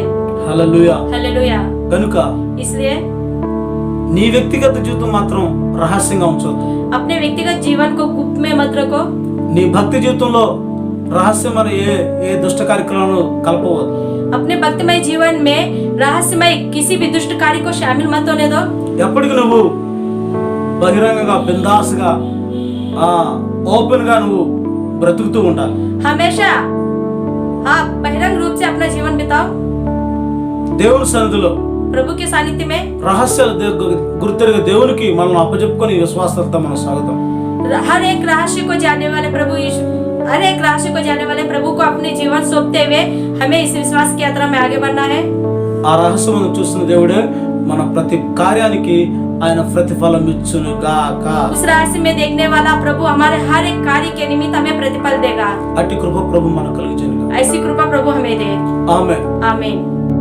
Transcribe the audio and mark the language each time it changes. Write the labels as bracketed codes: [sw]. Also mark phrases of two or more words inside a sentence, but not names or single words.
[te] హల్లెలూయా. [hi] हालेलुया। [te] కనుక [hi] इसलिए [te] నీ వ్యక్తిగత జీవితం మాత్రం రహస్యంగా ఉంచొద్దు. [hi] अपने व्यक्तिगत जीवन को गुप्त में मत रखो। [te] నీ భక్తి జీవితంలో రహస్యమైన ఏ దుష్ట కార్యక్రమాలను కలపవద్దు. [hi] अपने भक्तिमय जीवन में रहस्यमय किसी भी दुष्ट कार्य को शामिल मत होने दो। [te] ఎప్పటికి నువ్వు బహిరంగంగా బిందాస్గా ఓపెన్ గా నువ్వు బ్రతుకుతూ ఉండాలి. [hi] हमेशा आप बहिरंग रूप से अपना जीवन बिताओ। [te] దేవుని సన్నిధిలో [hi] प्रभु के सानिध्य में [te] రహస్యాలు గుర్తెరిగే దేవునికి మనల్ని అప్పచెప్పుకొని విశ్వాసంతో మనం సాగుతాం. [hi] हर एक रहस्य को जानने वाले प्रभु यीशु हर एक रहस्य को जानने वाले प्रभु को अपने जीवन सौंपते हुए हमें इस विश्वास की यात्रा में आगे बढ़ना है। [te] ఆ రహస్యం చూస్తున్న దేవుడే మన ప్రతి కార్యానికి ఆయన ప్రతిఫలం ఇచ్చును గాక. [hi] उस रहस्य में देखने वाला प्रभु हमारे हर एक कार्य के निमित्त हमें प्रतिफल देगा। [te] అట్టి కృప ప్రభు మనకు కలిగించును. [hi] ऐसी कृपा प्रभु हमें दे। [te] ఆమేన్. [hi] आमीन।